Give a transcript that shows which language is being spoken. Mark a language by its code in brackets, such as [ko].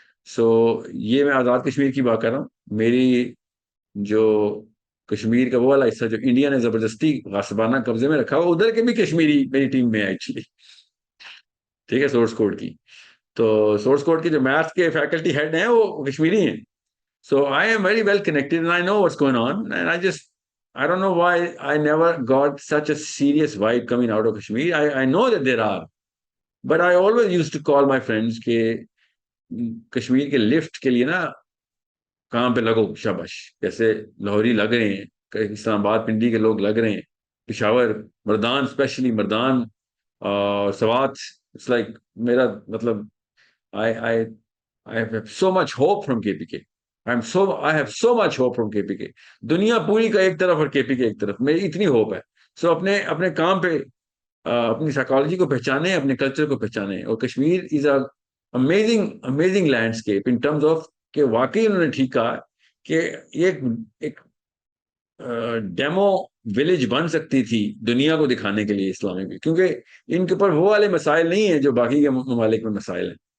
[ur] سو یہ میں آزاد کشمیر کی بات کر رہا ہوں. میری جو کشمیر کا وہ والا حصہ جو انڈیا نے زبردستی غاصبانہ قبضے میں رکھا ہوا، ادھر کے بھی کشمیری میری ٹیم میں ہے ایکچولی. ٹھیک ہے، سورس کوڈ کی. تو سورس کوڈ کے جو میتھس کے فیکلٹی ہیڈ ہیں وہ کشمیری ہیں. [en] So I am very well connected and I know what's going on. And I don't know why I never got such a serious vibe coming out of Kashmir. I know that there are. But I always used to call my friends [ur] کہ کشمیر کے lift کے لیے نا کام پہ لگو شاباش. جیسے لاہوری لگ رہے ہیں، اسلام آباد پنڈی کے لوگ لگ رہے ہیں، پشاور مردان especially Mardan Swat. [en] it's like [ur] میرا مطلب [en] I have so much hope from KPK. I have so much hope from KPK. [ur] دنیا پوری کا ایک طرف اور KPK ایک طرف، میری اتنی ہوپ ہے. سو اپنے کام پہ اپنی سائیکالوجی کو پہچانے، اپنے کلچر کو پہچانے. اور کشمیر [en] is a amazing landscape in terms of [ur] کہ واقعی انہوں نے ٹھیک کہا کہ یہ ایک ڈیمو ولیج بن سکتی تھی دنیا کو دکھانے کے لیے اسلامی بھی، کیونکہ ان کے اوپر وہ والے مسائل نہیں ہیں جو باقی کے ممالک میں مسائل ہیں.